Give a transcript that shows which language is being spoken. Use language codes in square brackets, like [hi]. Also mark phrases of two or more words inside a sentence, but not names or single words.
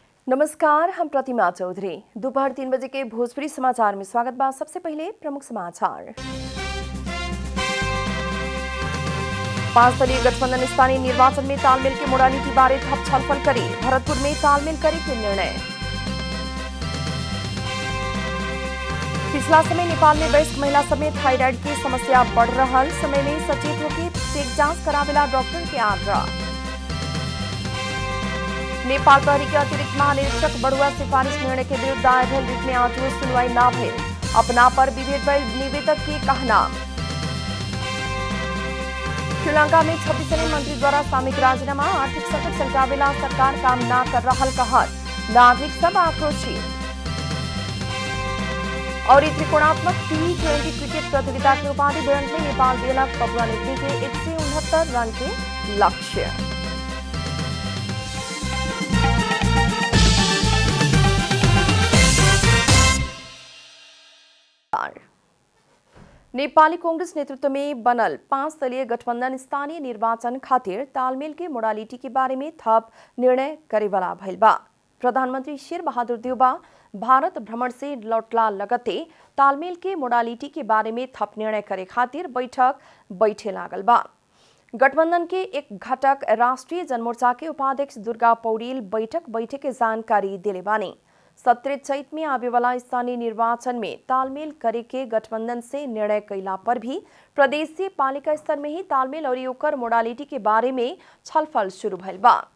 [bho] नमस्कार, हम प्रतिमा चौधरी। दोपहर 3 बजे के भोजपुरी समाचार में स्वागत बा। सबसे पहले प्रमुख समाचार। 5 दलीय गठबंधन स्थानीय निर्वाचन में तालमेल की मोडालिटी बारे [ne] थप छलफल [bho] करी। भरतपुर में तालमेल करे के निर्णय। पिछला समय नेपाल में वयस्क महिला समेत थायराइड की समस्या बढ़ रहा समय में सचेत होकर चेक जांच करावेला डॉक्टर के आग्रह। नेपाल प्रहरी के अतिरिक्त महानिरीक्षक बड़ुआ सिफारिश निर्णय के विरुद्ध दायर रिट में आज सुनवाई न भइल। अपना पर विभेद भइल निवेदक के कहना। श्रीलंका में 26 मंत्री द्वारा सामूहिक राजीनामा। आर्थिक संकट सल्टावेला सरकार काम न कर रहा कहत नागरिक सब आक्रोशित। और त्रिकोणात्मक T20 क्रिकेट प्रतियोगिता के उपाधि भिड़ंत में नेपाल बेलक पपुआ न्यू के 169 रन के लक्ष्य। नेपाली कांग्रेस नेतृत्व में बनल 5 दलीय गठबंधन स्थानीय निर्वाचन खातिर तालमेल के मोडालिटी के बारे में थप निर्णय करेवाला भइल बा। प्रधानमंत्री शेर बहादुर देउबा भारत भ्रमण से लौटला लगते तालमेल के मोडालिटी के बारे में थप निर्णय करे खातिर बैठक बैठे लागल बा। गठबंधन के एक घटक राष्ट्रीय जनमोर्चा के उपाध्यक्ष दुर्गा पौडेल बैठक के जानकारी दिले बानी। 17 चैत में आवे वाला स्थानीय निर्वाचन में तालमेल करे के गठबंधन से निर्णय कैला पर भी प्रदेशीय पालिका स्तर में ही तालमेल और ओकर मोडालिटी के बारे में छलफल शुरू भइल बा।